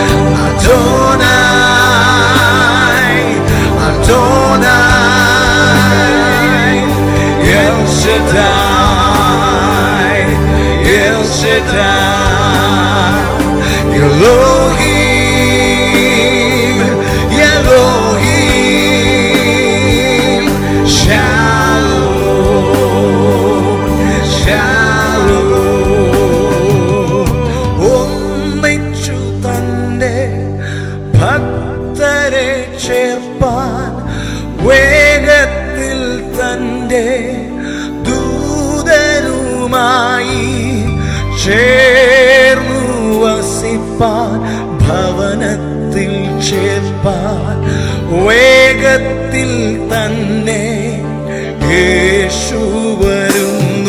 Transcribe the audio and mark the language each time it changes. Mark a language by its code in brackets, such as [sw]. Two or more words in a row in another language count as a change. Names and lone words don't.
[he] אדוני, אדוני, אל שדי, אל שדי, אלוהים, אלוהים, שלום, שלום. [ml] ഒന്നിച്ചു തന്റെ ഭക്തരെ ചേർപ്പാൻ തൻ്റെ ദൂതരുമായി ചേർന്നു വസിപ്പാൻ, ഭവനത്തിൽ ചേർപ്പാൻ വേഗത്തിൽ തന്നെ യേശു വരുന്നു.